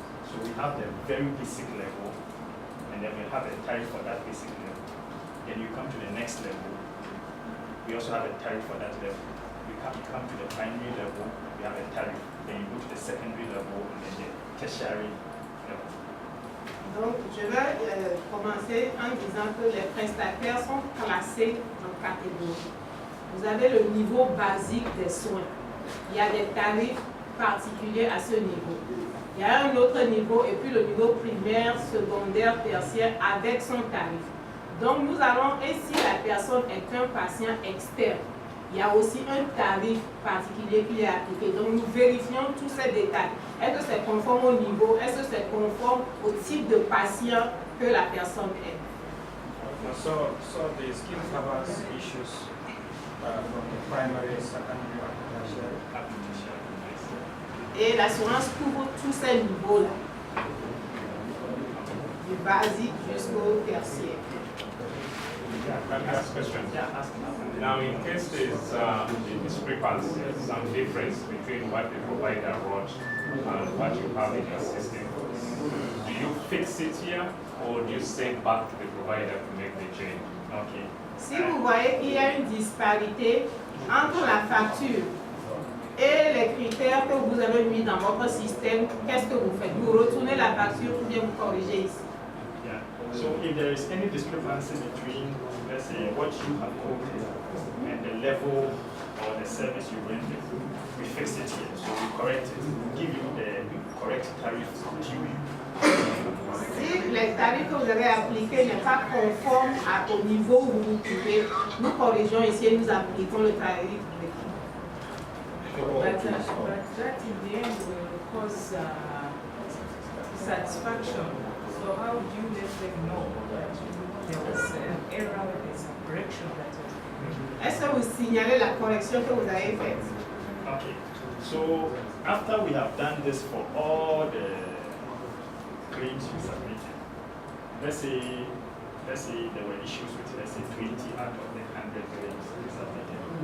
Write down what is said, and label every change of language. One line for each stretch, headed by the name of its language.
English: So we have the very basic level, and then we have a tariff for that basic level. Then you come to the next level, we also have a tariff for that level. You come to the primary level, we have a tariff. Then you go to the secondary level and then the tertiary level.
French: Donc, je vais commencer en disant que les prestataires sont classés en catégories. Vous avez le niveau basique des soins. Il y a des tarifs particuliers à ce niveau. Il y a un autre niveau et puis le niveau primaire, secondaire, tertiaire avec son tarif. Donc, nous allons, et si la personne est un patient externe, il y a aussi un tarif particulier qui est appliqué. Donc, nous vérifions tous ces détails. Est-ce que c'est conforme au niveau? Est-ce que c'est conforme au type de patient que la personne est?
English: So the scheme covers issues from the primary, secondary, application.
French: Et l'assurance couvre tous ces niveaux-là, du basique jusqu'au tertiaire.
English: Can I ask a question? Yeah, ask. Now, in case there's a discrepancy, some difference between what the provider wrote and what you have in your system, do you fix it here or do you send back to the provider to make the change? Okay.
French: Si vous voyez qu'il y a une disparité entre la facture et les critères que vous avez mis dans votre système, qu'est-ce que vous faites? Vous retournez la facture ou bien vous corrigez ici?
English: Yeah. So if there is any discrepancy between, let's say, what you have quoted and the level or the service you rendered, we fix it here. So we correct it. We give you the correct tariff due.
French: Si les tarifs que vous avez appliqués ne sont pas conformes au niveau où vous trouvez, nous corrigeons ici et nous appliquons le tarif.
English: But that in the end will cause satisfaction. So how do you let them know that there was an error, there's a correction that was made?
French: Est-ce que vous signalez la correction que vous avez faite?
English: Okay, so after we have done this for all the claims we submitted, let's say there were issues with, let's say, 20 out of the 100 claims we submitted.